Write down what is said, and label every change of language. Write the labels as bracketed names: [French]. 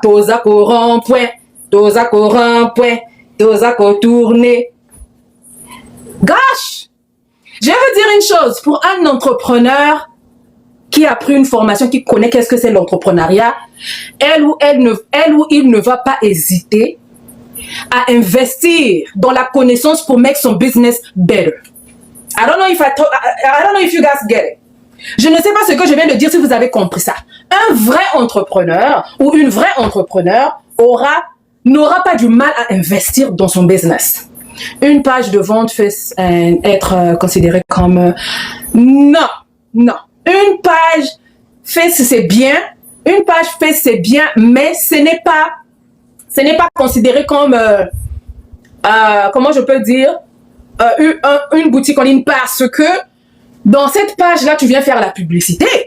[Lingala] Tozako rond-point. Tozako rond-point. Tozako tourner. Gosh! [French] Je veux dire une chose. Pour un entrepreneur qui a pris une formation, qui connaît qu'est-ce que c'est l'entrepreneuriat, elle ou il ne va pas hésiter à investir dans la connaissance pour make son business better. [English] I don't know if you guys get it. [French] Je ne sais pas ce que je viens de dire si vous avez compris ça. Un vrai entrepreneur ou une vraie entrepreneur n'aura pas du mal à investir dans son business. Une page de vente fait être considérée comme non. Une page Face c'est bien, une page Face c'est bien, mais ce n'est pas considéré comme comment je peux dire une boutique en ligne parce que dans cette page là tu viens faire la publicité.